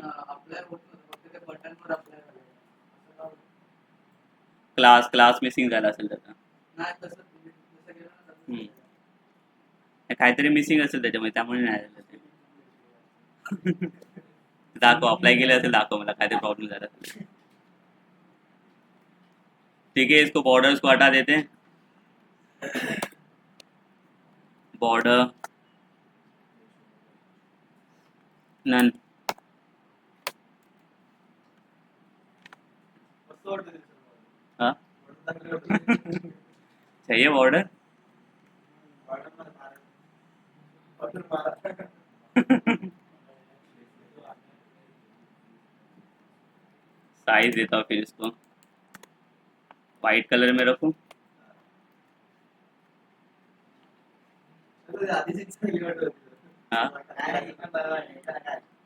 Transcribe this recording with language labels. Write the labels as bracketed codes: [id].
[mr] Apply होत नव्हतं, फक्त ते बटनवर अप्लाय करायचं. क्लास क्लास मिसिंग झाला असेल त्याचा। नाही तसं तुम्ही जसं केलं ना तसंच हम्म. केलं. काहीतरी मिसिंग असेल त्याच्यामुळे, त्यामुळे नाही झालं ते। दाखव, अप्लाई केलं असेल दाखव मला, काहीतरी प्रॉब्लेम झाला असेल। [hi] ठीक है, इसको बॉर्डर्स को हटा देते हैं, बॉर्डर नन। [mr] मस्त वाटतं ते सर. [hi] हाँ [mr] चांगलं वाटतं. [hi] चाहिए बॉर्डर। [mr] बटन मारा. बटन मारा. [hi] साइज देता हूँ फिर इसको वाइट कलर में रखूँ। [mr] तर ते आधीच चांगली वाटत होती. [hi] हाँ [mr] काय हे पण बरोबर आहे, त्याला काय.